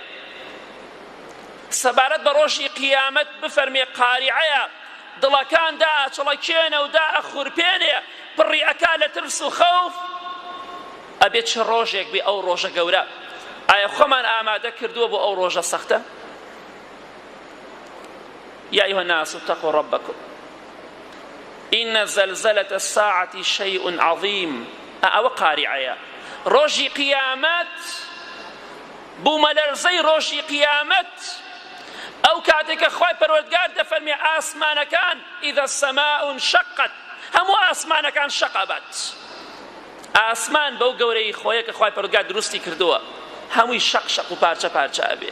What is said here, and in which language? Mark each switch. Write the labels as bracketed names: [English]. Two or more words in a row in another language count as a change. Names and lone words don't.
[Central Kurdish] سەبارەت بە ڕۆژی قیامەت بفەرمێ قاریعەیە، دڵەکان دائەچڵەکێنە و دائەخورپێنێ، پڕی ئەکا لە ترس و خەوف. ئەبێت چ ڕۆژێک بێ ئەو ڕۆژە گەورە. ئایا خۆمان ئامادە کردووە بۆ ئەو ڕۆژە سەختە؟ [Arabic] يا أيها الناس اتقوا ربكم إن زلزلة الساعة شيء عظيم. أو قارعة [Central Kurdish] روجي قيامت بومەلەرزەی ڕۆژی قیامەت ئەو کاتێکە خوای پەروەردگار دەفەرمێ ئاسمانەکان [Arabic] ئیذا السەماء انشقت، [Central Kurdish] هەموو ئاسمانەکان شەق ئەبات. ئاسمان بەو گەورەی خۆیە کە خوای پەروەردگار دروستی کردووە هەمووی شەق شەق و پارچە پارچە ئەبێ.